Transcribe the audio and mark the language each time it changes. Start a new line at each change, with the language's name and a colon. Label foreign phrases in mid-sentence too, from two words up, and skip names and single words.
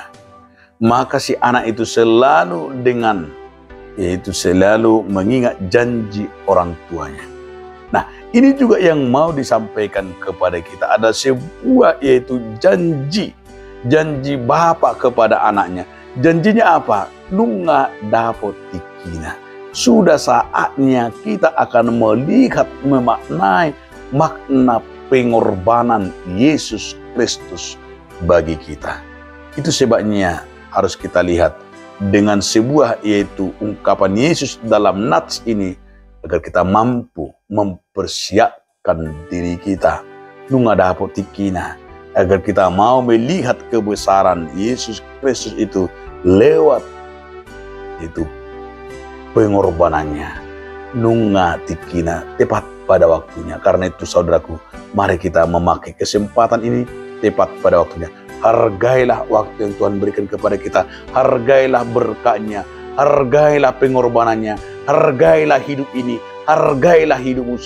Indonesian: Maka si anak itu selalu selalu mengingat janji orang tuanya. Nah, ini juga yang mau disampaikan kepada kita. Ada sebuah yaitu janji bapak kepada anaknya. Janjinya apa?
Batak Toba: Nunga dapot tikina.
Indonesian: Sudah saatnya kita akan melihat, memaknai makna pengorbanan Yesus Kristus bagi kita. Itu sebabnya harus kita lihat dengan sebuah yaitu ungkapan Yesus dalam nats ini agar kita mampu mempersiapkan diri kita
Batak Toba: nunga dapat tikina
Indonesian: agar kita mau melihat kebesaran Yesus Kristus itu lewat itu pengorbanannya
Batak Toba: nunga tikina
Indonesian: tepat pada waktunya. Karena itu saudaraku, mari kita memakai kesempatan ini tepat pada waktunya. Hargailah waktu yang Tuhan berikan kepada kita. Hargailah berkatnya. Hargailah pengorbanannya. Hargailah hidup ini. Hargailah hidupmu.